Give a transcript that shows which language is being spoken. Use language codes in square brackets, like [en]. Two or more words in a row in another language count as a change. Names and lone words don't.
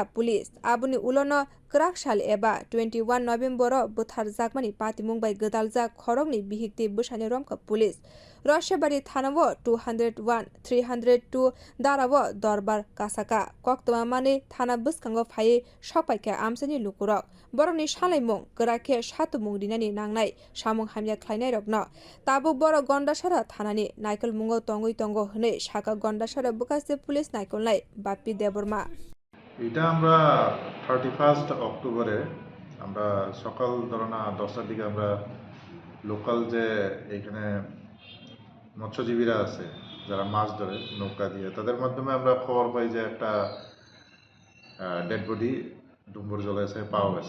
[trp] police aboni ulono krak sal eba 21 November bwthar jakmani patimung bai gdaljak khorokni bihik te bwsani romkha police raisyabari thana 201 302 darabo dorbar kasaka koktoma mani thana bwskango phai sokpaika amsani lukurok borokni salaimung krakhe satumung dinani nangnai samung hamya khlainai rokno tabuk borok gandachara thanani naikol mungo tongwi tongo hwnui sakha gandachara bwkhaste police naikol nai Bapi debbarma [bn] এটা আমরা 31 অক্টোবরে আমরা সকাল ধরনা 10টার দিকে আমরা লোকাল যে এখানে মৎস্যজীবীরা আছে যারা মাছ ধরে নৌকা দিয়ে তাদের মাধ্যমে আমরা খবর পাই যে একটা [en] dead body [bn] ডুম্বুর জলাশয়ে পাওয়া গেছে।